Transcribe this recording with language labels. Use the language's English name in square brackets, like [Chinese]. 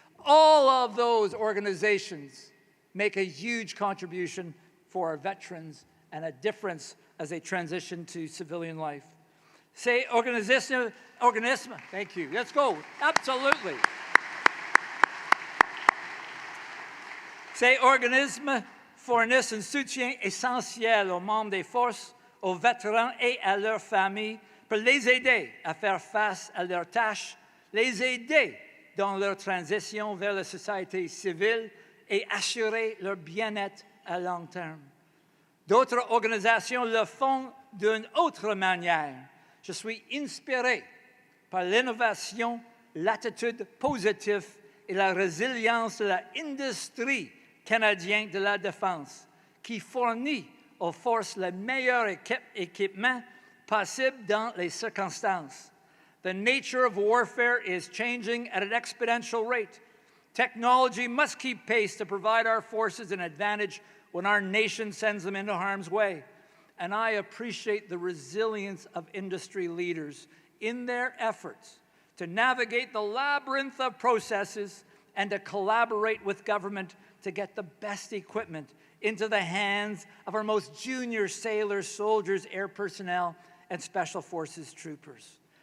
[English] All of those organizations make a huge contribution for our veterans and a difference as they transition to civilian life. Say organisme, thank you, let's go, absolutely. [French] Ces organismes fournissent un soutien essentiel aux membres des forces, aux vétérans et à leurs familles pour les aider à faire face à leurs tâches, les aider dans leur transition vers la société civile et assurer leur bien-être à long terme. D'autres organisations le font d'une autre manière. Je suis inspiré par l'innovation, l'attitude positive et la résilience de l'industrie canadienne de la défense, qui fournit aux forces le meilleur équipement possible dans les circonstances. [English] The nature of warfare is changing at an exponential rate. Technology must keep pace to provide our forces an advantage when our nation sends them into harm's way. And I appreciate the resilience of industry leaders in their efforts to navigate the labyrinth of processes and to collaborate with government to get the best equipment into the hands of our most junior sailors, soldiers, air personnel, and special forces troopers.